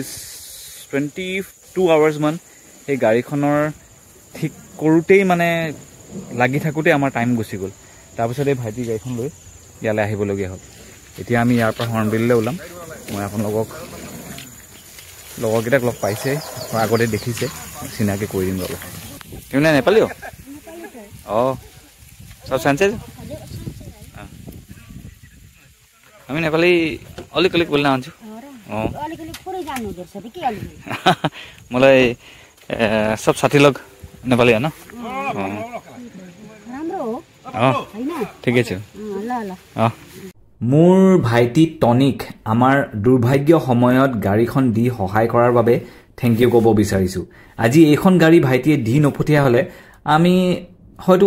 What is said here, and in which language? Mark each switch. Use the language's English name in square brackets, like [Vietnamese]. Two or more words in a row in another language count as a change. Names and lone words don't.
[Assamese] 22 আৱাৰ্ছ মান এই গাড়ীখনৰ ঠিক কৰোতেই মানে লাগি থাকোতে আমাৰ টাইম গুচি গ'ল তাৰপিছত এই ভাইটি গাড়ীখন লৈ ইয়ালৈ আহিবলগীয়া হ'ল এতিয়া আমি ইয়াৰ পৰা হৰ্নবিললৈ ওলাম মই আপোনালোকক লগৰকেইটাক লগ পাইছে আগতে দেখিছে চিনাকি কৰি দিম ৰ'ব তুমি নেপালিও সব চান্সেছ আমি নেপালি [Nepali] अलिक बोल्न आउँछु मलाई सब साथी लोग नेपाली हैन [Assamese] ঠিক আছে মোৰ ভাইটি টনিক আমাৰ দুৰ্ভাগ্য সময়ত গাড়ীখন দি সহায় কৰাৰ বাবে [English] thank you [Assamese] ক'ব বিচাৰিছো আজি এইখন গাড়ী ভাইটিয়ে দি নপঠিয়া হলে আমি হয়তো